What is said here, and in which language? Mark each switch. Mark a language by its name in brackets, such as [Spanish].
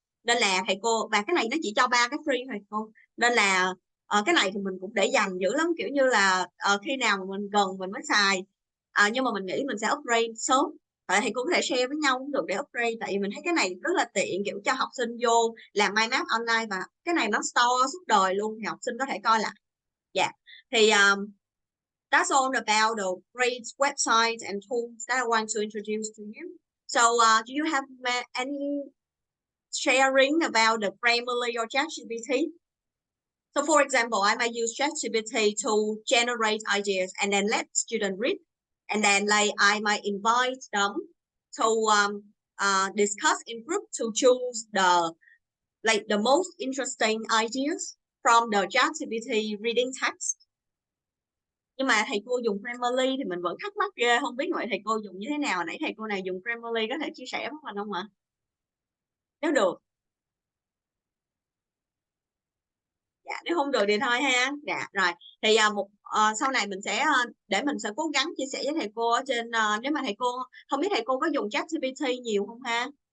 [Vietnamese] Nên là thầy cô, và cái này nó chỉ cho 3 cái free thôi cô, nên là cái này thì mình cũng để dành dữ lắm, kiểu như là khi nào mà mình cần mình mới xài. Nhưng mà mình nghĩ mình sẽ upgrade sớm, tại thầy cô có thể share với nhau cũng được để upgrade, tại vì mình thấy cái này rất là tiện, kiểu cho học sinh vô làm mind map online, và cái này nó store suốt đời luôn thì học sinh có thể coi lại. Dạ. [English] Thì that's all about the great websites and tools that I want to introduce to you. So do you have any sharing about the Grammarly or ChatGPT? So for example, I might use ChatGPT to generate ideas and then let students read. And then like I might invite them to discuss in group to choose the most interesting ideas from the ChatGPT reading text. [Vietnamese] Nhưng mà thầy cô dùng Grammarly thì mình vẫn thắc mắc ghê, không biết mọi thầy cô dùng như thế nào. Nãy thầy cô nào dùng Grammarly có thể chia sẻ với mình không ạ? Nếu được. Dạ, nếu không được thì thôi ha. Dạ, rồi. Thì sau này mình sẽ để mình sẽ cố gắng chia sẻ với thầy cô ở trên nếu mà thầy cô không biết thầy cô có dùng ChatGPT nhiều không ha?